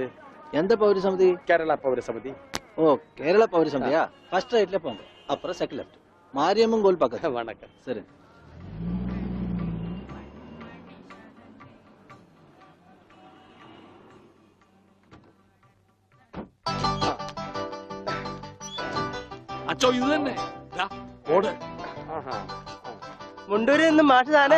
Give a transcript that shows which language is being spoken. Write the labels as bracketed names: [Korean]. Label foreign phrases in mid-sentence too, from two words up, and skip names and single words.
[Tamil] எந்த பௌரசமிதி? [Malayalam] കേരള പൗരസമിതി. [Tamil] ஓ, கேரளா பௌரசமிதியா? [English] first rightல [Tamil] போங்க, அப்புறம் [English] second left, [Tamil] மாரியம்மன் கோயில் பக்கத்துல. வணக்கம். சரி. [Malayalam] അച്ചോ, ഇത് തന്നെ ഓട്. മുണ്ടൂരിൽ നിന്ന് മാഷ് താനേ?